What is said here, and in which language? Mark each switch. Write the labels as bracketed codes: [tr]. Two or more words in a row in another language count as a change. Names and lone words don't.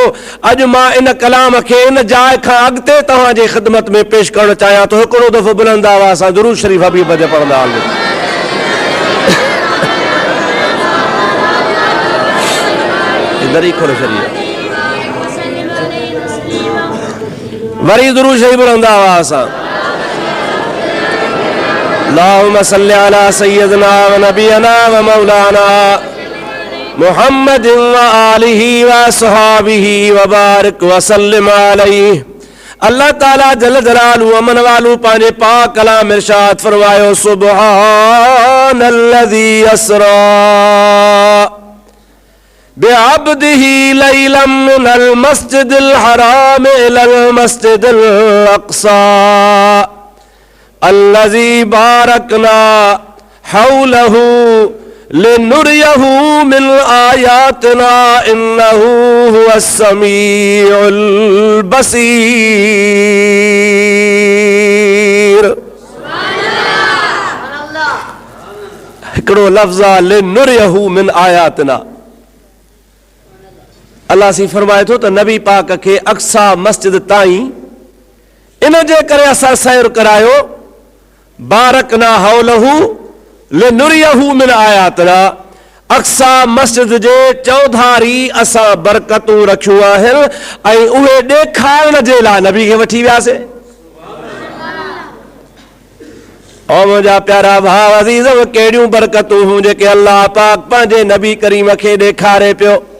[sd] अॼु मां इन कलाम खे इन जाइ खां अॻिते तव्हांजे ख़िदमत में पेश करणु चाहियां थो। हिकिड़ो दफ़ो बुलंद आवाज़ सां दुरूद शरीफ़ हबीब ते पढ़ंदा हलूं। दरी खोले छॾी वरी दुरूद शरीफ़ बुलंद आवाज़ सां। [ar] اللهم صل على سيدنا و نبينا و مولانا محمد و آله و أصحابه و بارك و سلم عليه. [sd] अल्लाह ताला [ar] جل جلاله [sd] अमन वालू पंहिंजे पाक कलाम इरशाद फरमायो [ar] سبحان الذي أسرى بعبده ليلا من المسجد الحرام إلى المسجد الأقصى الذي باركنا حوله لنريه من آياتنا إنه هو السميع البصير. [sd] हिकिड़ो लफ़्ज़ आहे [ar] لنريه من آياتنا. [sd] अल्लाह सी फरमाए थो त नबी पाक खे अक्सा मस्जिद ताईं इन जे करे असां सैर करायो। [ar] باركنا حوله لنريه من آياتنا, [sd] अक्सा मस्जिद जे चौधारी असां बरकतूं रखियूं आहिनि ऐं उहे ॾेखारण जे लाइ नबी खे वठी वियासीं। ओ मुंहिंजा प्यारा भाउ अज़ीज़, कहिड़ियूं बरकतूं हूं जेके अल्लाह पाक पंहिंजे नबी करीम खे ॾेखारे पियो।